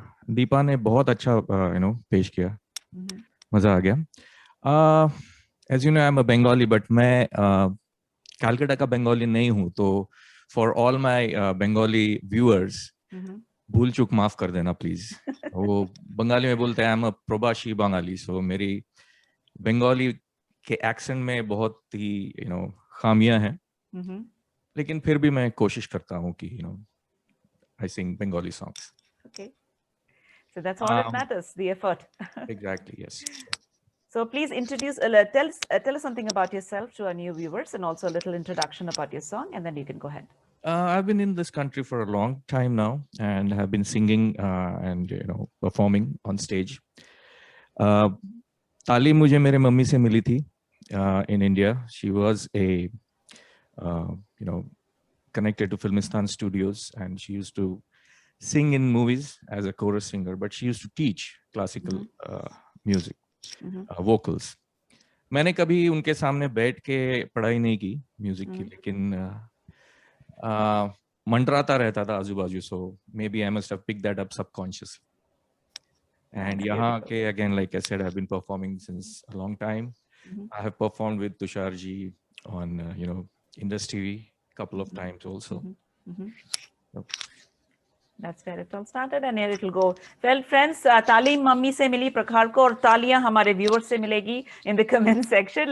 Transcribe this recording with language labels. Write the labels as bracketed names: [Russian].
[Hindi] दीपा ने बहुत अच्छा पेश किया. मजा आ गया. [English] As you know, I'm a Bengali, but [Hindi] मैं Calcutta का Bengali नहीं हूँ, [English] तो for all my Bengali viewers, [Hindi] भूल चूक माफ कर देना [English] please. [Hindi] वो बंगाली में बोलते हैं I'm a प्रवासी बंगाली, so मेरी बंगाली के accent में बहुत ही खामियां हैं, लेकिन फिर भी मैं कोशिश करता हूँ कि [English] I sing Bengali songs. Okay, so that's all that matters, the effort. Exactly, yes. So please introduce, tell us something about yourself to our new viewers and also a little introduction about your song, and then you can go ahead. I've been in this country for a long time now and have been singing and performing on stage. [Hindi] तालीम मुझे मेरे mummy से मिली थी [English] in India. She was a connected to Filmistan Studios, and she used to sing in movies as a chorus singer, but she used to teach classical music. vocals. [Hindi] मैंने कभी उनके सामने बैठ के पढ़ाई नहीं की म्यूजिक की, लेकिन मंडराता रहता था आजू बाजू, [English] so maybe I must have picked that up subconsciously. And [Hindi] यहाँ के [English] again, like I said, I've been performing since a long time. I have performed with Tushar ji on Indus TV a couple of times also. That's where it all started, and here it will go. Well, friends, [Hindi] तालीम mummy से मिली प्रखार को, और तालियां हमारे viewers से मिलेगी [English] in the comment section.